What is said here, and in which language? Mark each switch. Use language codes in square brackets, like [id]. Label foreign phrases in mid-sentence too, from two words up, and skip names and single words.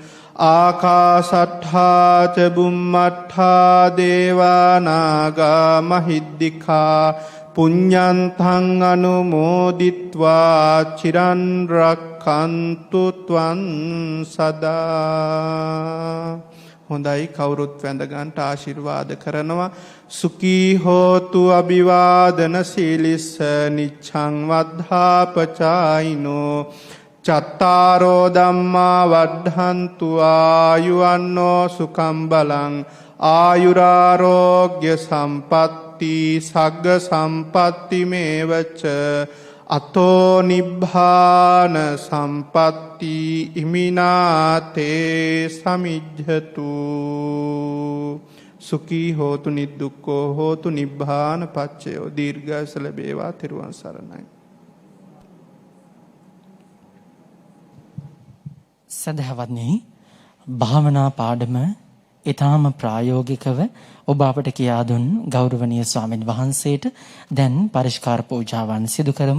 [pi] ආකාසට්ඨා ච බුම්මට්ඨා දේවා නාග මහිද්దికා පුඤ්ඤන්තං අනුමෝදිත්වා චිරන් රක්ඛන්තු ත්වං සදා. [si] හොඳයි, කවුරුත් වැඳ ගන්නට ආශිර්වාද කරනවා. [pi] සුඛී හෝතු අභිවාදන සීලිස්ස නිච්ඡං වද්ධාපචායිනෝ චත්තාරෝ ධම්මා වද්ධන්තු ආයුවන්නෝ සුඛං බලං ආයුරාරෝග්‍ය සම්පත්ති සග්ග සම්පත්ති මේවච අතෝ නිබ්බාන සම්පත්ති ඉමිනාතේ සමිජ්ජතු. සුඛී හෝතු නිදුක්ඛෝ හෝතු නිබ්බාන පච්චයෝ. [si] දීර්ඝායස ලැබේවා. තෙරුවන් සරණයි. සදහවත්නි, භාවනා පාඩම ඊටාම ප්‍රායෝගිකව ඔබ අපට කියා දුන් ගෞරවනීය ස්වාමින් වහන්සේට දැන් පරිස්කාර පූජාවන් සිදු කරමු.